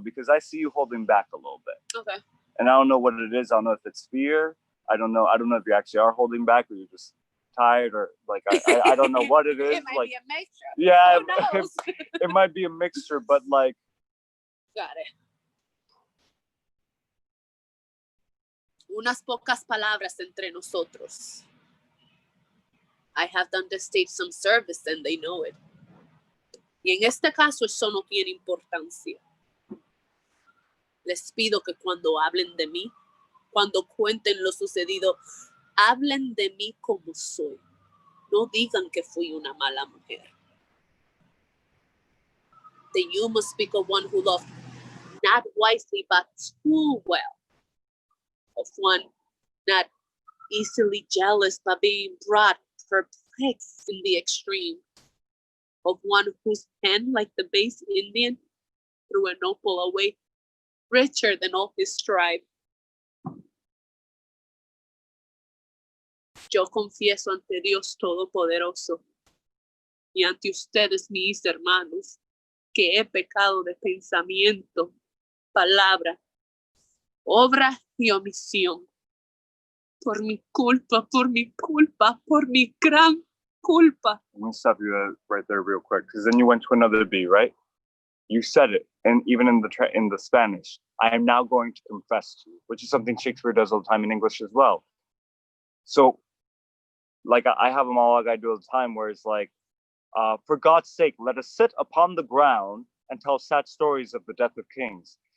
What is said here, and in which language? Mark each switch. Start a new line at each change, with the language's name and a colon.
English: Because I see you holding back a little bit. Okay. And I don't know what it is. I don't know if it's fear. I don't know if you actually are holding back or you're just tired, or like I don't know what it is. It might like be a mixture. yeah, Who knows? it might be a mixture, but like Got it.
Spanish: Unas pocas palabras entre nosotros.
English: I have done the stage some service and they know it.
Spanish: Y en este caso eso no tiene importancia. Les pido que cuando hablen de mí, cuando cuenten lo sucedido, hablen de mí como soy. No digan que fui una mala mujer.
English: That you must speak of one who loved not wisely but too well. Of one not easily jealous but being brought perplexed in the extreme. Of one whose hand like the base Indian threw an opal away, richer than all his tribe.
Spanish: Yo confieso ante Dios Todopoderoso y ante ustedes, mis hermanos, que he pecado de pensamiento, palabra, obra y omisión. Por mi culpa, por mi gran culpa.
English: I'm gonna stop you right there real quick, because then you went to another B, right? You said it, and even in the Spanish, I am now going to confess to you, which is something Shakespeare does all the time in English as well. So, like, I have a monologue I do all the time where it's like, for God's sake, let us sit upon the ground and tell sad stories of the death of kings.